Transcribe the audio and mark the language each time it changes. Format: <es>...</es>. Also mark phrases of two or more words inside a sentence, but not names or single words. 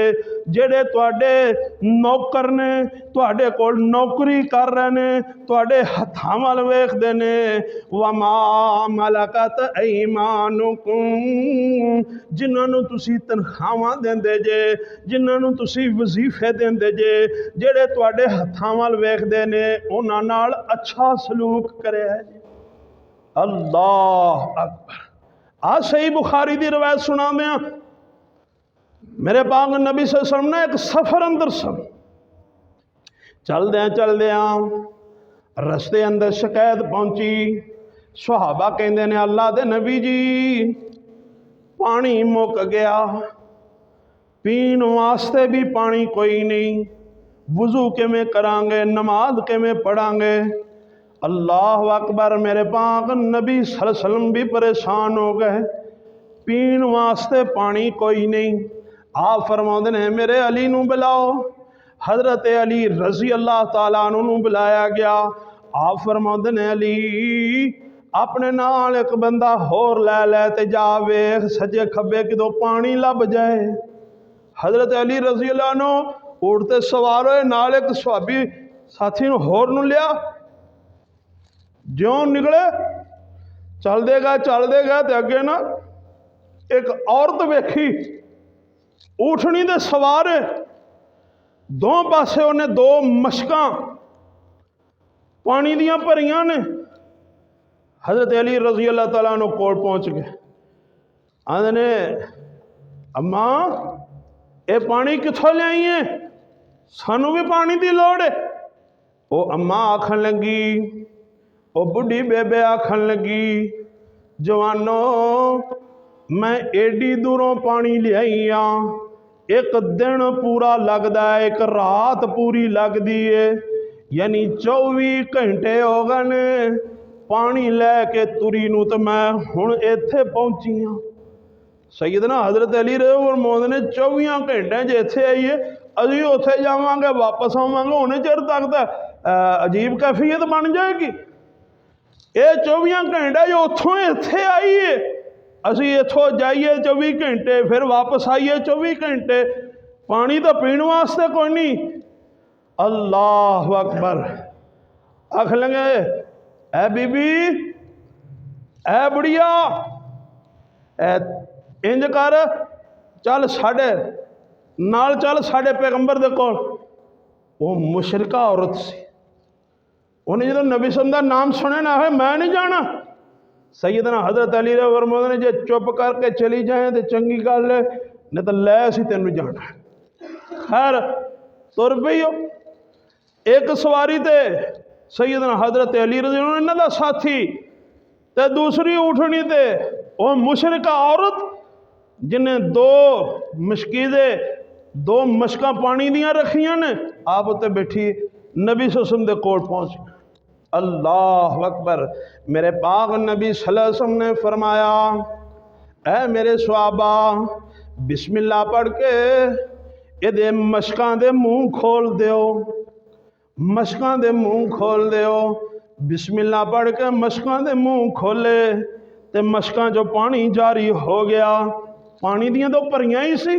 <pa>جیہڑے تہاڈے نوکر نے، تہاڈے کول نوکری کر رہے نے، تہاڈے ہتھاں ول ویکھدے نے,</pa> <ar>وما ملكت أيمانكم,</ar> <pa>جنہاں نوں تسی تنخواہاں دیندے جے، جنہاں نوں تسی وظیفے دیندے جے، جیہڑے تہاڈے ہتھاں ول ویکھدے نے، اونہاں نال اچھا سلوک کریا جے.</pa> <ar>الله أكبر.</ar> <pa>اج صحیح بخاری دی روایت سناں میں۔ میرے پاک نبی</pa> <ar>صلى الله عليه وسلم</ar> <pa>نے اک سفر اندر سن، چلدے رستے اندر شکایت پہنچی. صحابہ کہتے نے، اللہ دے نبی جی پانی مک گیا، پین واسطے بھی پانی کوئی نہیں، وضو کویں کراں گے، نماز کویں پڑھاں گے.</pa> <ar>الله أكبر.</ar> <pa>میرے پاک نبی</pa> <ar>صلى الله عليه وسلم</ar> <pa>بھی پریشان ہو گئے، پین واسطے پانی کوئی نہیں. آپ فرماتے ہیں، میرے علی نوں بلاؤ. حضرت علی</pa> <ar>رضي الله تعالى عنه</ar> <pa>نوں بلایا گیا. آپ فرماتے ہیں، علی اپنے نال اک بندہ ہور لے تے جا ویکھ سجے کھبے کتوں پانی لبھ جائے. حضرت علی</pa> <ar>رضي الله عنه</ar> <pa>اونٹھ تے سوار ہوئے، نال اک صحابی ساتھی نوں ہور نوں لیا. جیوں نکلے چلدے گئے تو اگے نا اک عورت ویکھی، اوٹھنی دے سوار ہے، دو پاسے اونہیں دو مشکاں پانی دیاں بھریاں نے. حضرت علی</pa> <ar>رضي الله تعالى عنه</ar> <pa>کول پہنچ گئے، آندے نے اماں یہ پانی کتھوں لیائی ہے، سانوں بھی پانی کی لوڑ ہے. او اماں آکھن لگی، او بڈھی بے بے آکھن لگی، جوانو میں اینی دوروں پانی لیائی ہاں, اک دن پورا لگتا ہے، اک رات پوری لگتی ہے، یعنی 24 گھنٹے ہو گئے پانی لے کے تری نوں، تو میں ہن ایتھے پہنچی ہاں. سیدنا حضرت علی رضی اللہ نے 24 گھنٹے جے ایتھے آئیے، ابھی اوتھے جاواں گے واپس آواں گے، اونے چر تک تو عجیب کیفیت بن جائے گی. یہ 24 گھنٹے جو اوتھوں ایتھے آئیے، اسی ایتھوں جائیے 24 گھنٹے، پھر واپس آئیے 24 گھنٹے، پانی تو پینے واسطے کوئی نہیں.</pa> <ar>الله أكبر.</ar> <pa>آکھ لینگے اے بی بی، اے بڑھیا، انج کر، چل ساڈے نال، چل ساڈے پیغمبر دے کول. او مشرکہ عورت سی، اونہیں جو نبی</pa> <ar>صلى الله عليه وسلم</ar> <pa>کا نام سنے نا ہے، میں نہیں جانا. سیدنا حضرت علی فرماتے نے جے چپ کر کے چلی جائے تو چنگی گل ہے، نہیں تو لے اسی تینوں جانا. خیر تر پئی ہو. اک سواری تے سیدنا حضرت علی</pa> <ar>رضي الله عنه</ar> <pa>دا ساتھی، تے دوجی اوٹھنی تے او مشرکہ عورت جنہیں دو مشکیزے، دو مشکاں پانی دیاں رکھیاں نے، آپ اتے بیٹھی نبی</pa> <ar>صلى الله عليه وسلم</ar> <pa>دے کول پہنچ گئے.</pa> <ar>الله أكبر.</ar> <pa>میرے پاک نبی</pa> <ar>صلى الله عليه وسلم</ar> <pa>نے فرمایا، اے میرے صحابہ، بسم اللہ پڑھ کے یہ مشکاں دے منہ کھول دیو، مشکاں دے منہ کھول دیو, मशकां दे मुँह खोल दियो। بسم اللہ پڑھ کے مشکاں دے منہ کھولے تو مشکاں جو پانی جاری ہو گیا، پانی دیاں تو بھریاں ہی سی.</pa>